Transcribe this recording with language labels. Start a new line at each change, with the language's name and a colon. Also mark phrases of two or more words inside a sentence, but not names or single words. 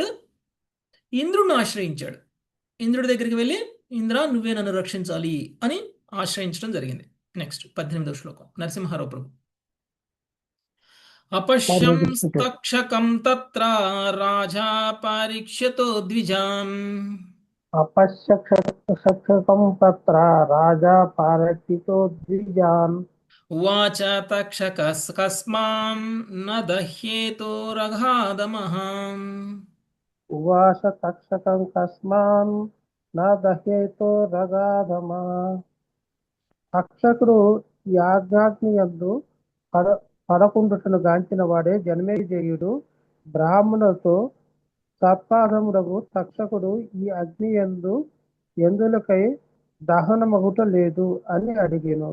Telugu: ఇంద్రుడిని ఆశ్రయించాడు. ఇంద్రుడి దగ్గరికి వెళ్ళి ఇంద్ర నువ్వే నన్ను రక్షించాలి అని ఆశ్రయించడం జరిగింది. నెక్స్ట్ 18వ శ్లోకం. నరసింహారావు ప్రభు.
Sanskrit: అపశ్యం తక్షకం తత్ర రాజా పరీక్షతో ద్విజాన్. अपश्यक्षकं तत्र राजा पारक्षितो द्विजान्. ఉవాచ తక్షకస్మాన్ న దహ్యేతో రఘాదమః. उवाच तक्षकं कस्मान् न दह्येतो रगाधमा.
Telugu: తక్షకుడు యాజ్ఞాగ్ని యందు పడకుండుటను గాంచిన వాడే జనమేజయుడు బ్రాహ్మణులతో సర్పాధముడగు తక్షకుడు ఈ అగ్ని యందు ఎందులకై దహనమగుట లేదు అని అడిగాను.